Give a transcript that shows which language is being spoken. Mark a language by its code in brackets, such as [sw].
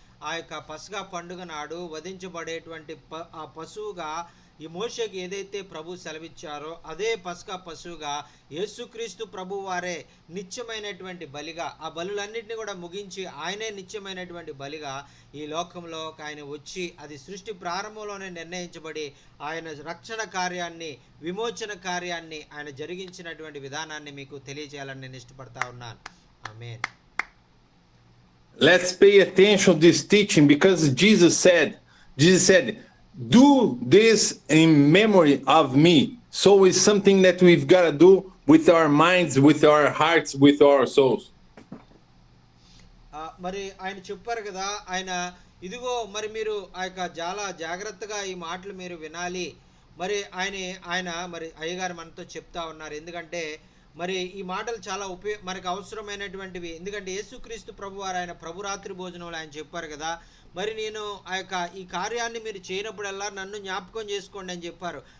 [te] ఆ యొక్క పస్కా పండుగ నాడు వధించబడేటువంటి ఆ పశువుగా ఈ మోషేకి ఏదైతే ప్రభు సెలవిచ్చారో అదే పస్కా పశువుగా యేసుక్రీస్తు ప్రభు వారే నిత్యమైనటువంటి బలిగా, ఆ బలులన్నింటినీ కూడా ముగించి ఆయనే నిత్యమైనటువంటి బలిగా ఈ లోకంలో ఆయన వచ్చి అది సృష్టి ప్రారంభంలోనే నిర్ణయించబడి ఆయన రక్షణ కార్యాన్ని, విమోచన కార్యాన్ని ఆయన జరిగించినటువంటి విధానాన్ని మీకు తెలియజేయాలని నేను ఇష్టపడతా ఉన్నాను. ఆమేన్. [en] Let's pay attention to this teaching because Jesus said, do this in memory of me. So it's something that we've got to do with our minds, with our hearts, with our souls. [te] మరి ఆయన చెప్పారు కదా, ఆయన ఇదిగో మరి మీరు ఆ యొక్క చాలా జాగ్రత్తగా ఈ మాటలు మీరు వినాలి. మరి ఆయన మరి అయ్యగారు మనతో చెప్తా ఉన్నారు. ఎందుకంటే మరి ఈ మాటలు చాలా మనకు అవసరమైనటువంటివి. ఎందుకంటే యేసుక్రీస్తు ప్రభువారు ఆయన ప్రభురాత్రి భోజనంలో ఆయన చెప్పారు కదా, మరి నేను ఆ యొక్క ఈ కార్యాన్ని మీరు చేయనప్పుడల్లా నన్ను జ్ఞాపకం చేసుకోండి అని చెప్పారు.